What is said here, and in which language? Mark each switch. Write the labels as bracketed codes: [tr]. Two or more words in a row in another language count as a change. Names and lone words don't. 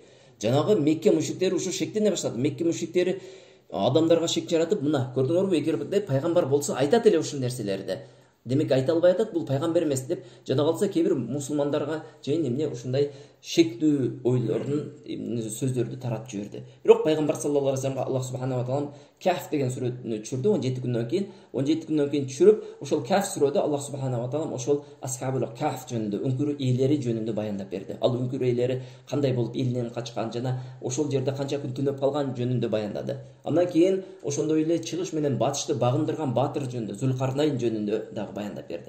[ky] Жанагы Мекке мушриктери ушу шектене баштады. Мекке мушриктери адамдарга шек жаратып, мына көрдүңөрбү, эгер пайгамбар болсо айтат эле ушул нерселерди. Демек айта албай атат, бул пайгамбар эмес деп жана калса кээ бир мусулмандарга чейин эмне ушундай шектүү ойлордун сөздөрдү таратып жиберди. Бирок пайгамбар [ar] صلى الله عليه وسلم الله سبحانه وتعالى [ky] Каф деген сүрөтүнү түшүрдү 17 күндөн кийин. 17 күндөн кийин түшүрүп, ошол Каф сүрөдө [ar] الله سبحانه وتعالى [ky] ошол [ar] أصحاب الكهف [ky] жөнүндө, үңкүр ээлери жөнүндө баяндап берди. Ал үңкүр ээлери кандай болуп элинен качкан жана ошол жерде канча күн түнөп калган жөнүндө баяндады. Андан кийин ошондой эле чыгыш менен батышты багындырган баатыр жөнүндө, Зулкарнайн жөнүндө дагы баяндап берди.